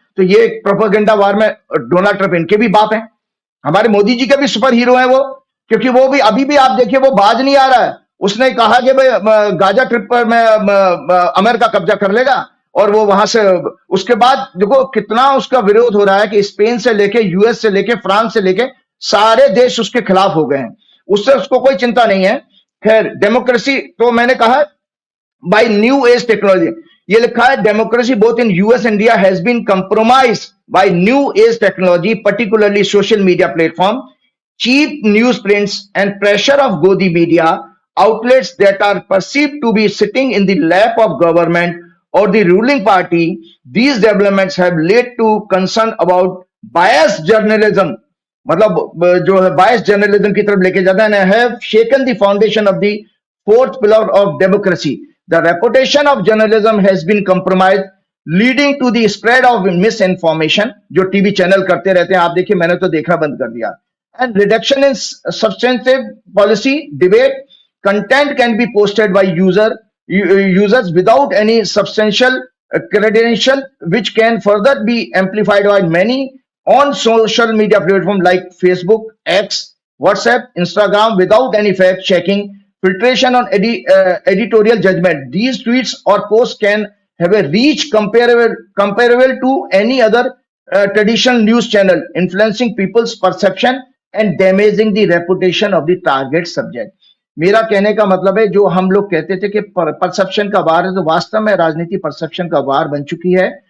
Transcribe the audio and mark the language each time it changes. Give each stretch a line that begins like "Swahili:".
Hindi: तो ये प्रोपेगेंडा वार में डोनाल्ड ट्रंप, इनके भी बाप हैं, हमारे मोदी जी के भी सुपर हीरो हैं वो, क्योंकि वो भी अभी भी आप देखिए वो बाज नहीं आ रहा है। उसने कहा कि भाई गाजा ट्रिप पर मैं अमेरिका कब्जा कर लेगा, और वो वहां से उसके बाद देखो कितना उसका विरोध हो रहा है कि स्पेन से लेके, यूएस से लेके, फ्रांस से लेके सारे देश उसके खिलाफ हो गए हैं। उससे उसको कोई चिंता नहीं है। खैर डेमोक्रेसी तो मैंने कहा
English: by new age technology,
Hindi: ये लिखा है
English: Democracy both in US India has been compromised by new age technology, particularly social media platform, cheap newsprints and pressure of Godi media outlets that are perceived to be sitting in the lap of government or the ruling party. These developments have led to concern about biased journalism,
Hindi: मतलब जो है
English: biased journalism
Hindi: की तरफ लेके जाता है,
English: have shaken the foundation of the fourth pillar of democracy. The reputation of journalism has been compromised, leading to the spread of misinformation,
Hindi: जो TV channel करते रहते हैं। आप देखिए मैंने तो देखना बंद कर दिया।
English: And reduction in substantive policy debate, content can be posted by users without any substantial credential, which can further be amplified by many on social media platforms like Facebook, X, WhatsApp, Instagram, without any fact checking, filtration on editorial judgment. These tweets or posts can have a reach comparable to any other traditional news channel, influencing people's perception and damaging the reputation of the target subject.
Hindi: मेरा कहने का मतलब है, जो हम लोग कहते थे कि परसेप्शन का वार है, तो वास्तव में राजनीति परसेप्शन का वार बन चुकी है।